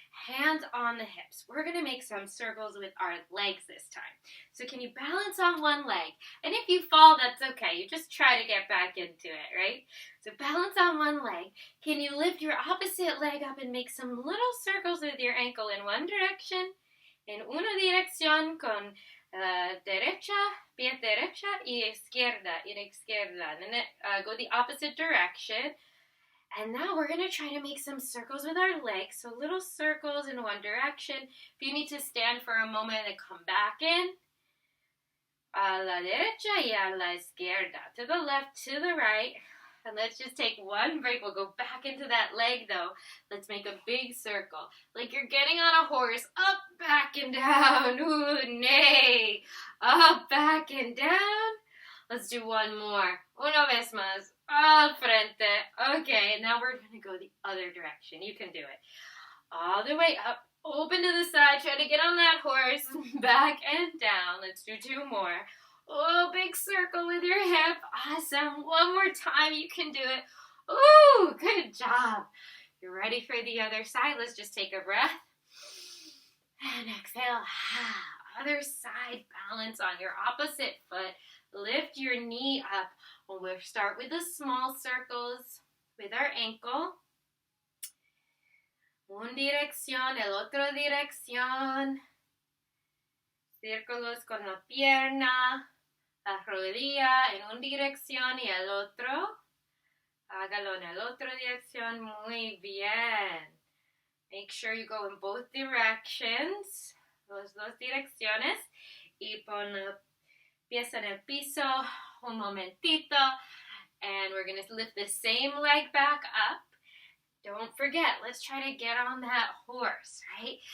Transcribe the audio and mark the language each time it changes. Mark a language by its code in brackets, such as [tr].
[en] Hands on the hips. We're going to make some circles with our legs this time. So can you balance on one leg? And if you fall, that's okay. You just try to get back into it, right? So balance on one leg. Can you lift your opposite leg up and make some little circles with your ankle in one direction? [es] En una dirección con derecha, pie derecha y izquierda, [en] and then go the opposite direction. And now we're going to try to make some circles with our legs. So little circles in one direction. If you need to stand for a moment and come back in. [es] A la derecha y a la izquierda. [en] To the left, to the right. And let's just take one break. We'll go back into that leg though. Let's make a big circle. Like you're getting on a horse. Up, back, and down. Ooh, nay. Up, back, and down. Let's do one more. [es] Una vez más. Al frente. [en] Okay, now we're going to go the other direction. You can do it. All the way up. Open to the side. Try to get on that horse. Back and down. Let's do 2 more. Oh, big circle with your hip. Awesome. One more time. You can do it. Ooh, good job. You're ready for the other side. Let's just take a breath. And exhale. Other side. Balance on your opposite foot. Lift your knee up. We'll start with the small circles with our ankle. [es] Una dirección, el otro dirección. Círculos con la pierna, la rodilla en una dirección y el otro. Hágalo en el otro dirección. Muy bien. [en] Make sure you go in both directions. [es] Las 2 direcciones. Y pon los pies en el piso. Un momentito. [en] And we're going to lift the same leg back up. Don't forget, let's try to get on that horse, right?